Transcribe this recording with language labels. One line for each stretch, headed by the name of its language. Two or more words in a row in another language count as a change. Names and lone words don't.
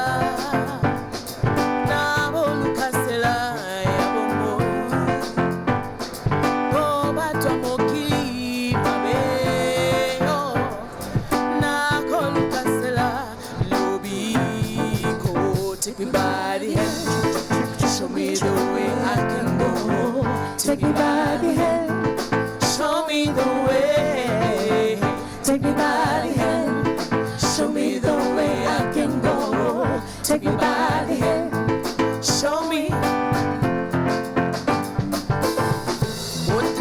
Lingala: nabo lukasela ya bongo o batwa mokili mabe yo nako lukasela lobi ko
English: take me by the hand, show me the way I can go, take me by the hand, show me the way, take me by the hand, show me the way I can go, take me by the hand, show me.